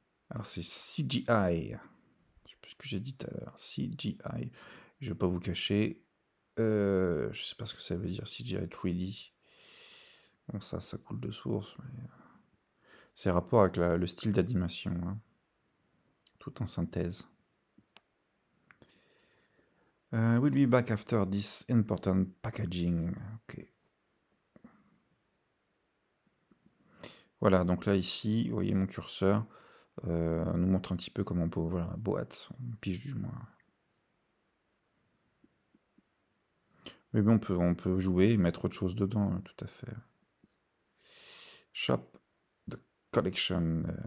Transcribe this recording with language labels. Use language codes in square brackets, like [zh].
[fr] Alors c'est CGI. Je sais plus ce que j'ai dit tout à l'heure. CGI. Je vais pas vous cacher. Je sais pas ce que ça veut dire CGI 3D. Bon, ça coule de source, mais c'est rapport avec le style d'animation, hein. Tout en synthèse. [en] We'll be back after this important packaging. Ok. [fr] Voilà, donc là ici, vous voyez mon curseur nous montre un petit peu comment on peut ouvrir la boîte. On pige du moins. Mais bon, on peut jouer et mettre autre chose dedans, hein, tout à fait. [en] Shop the collection.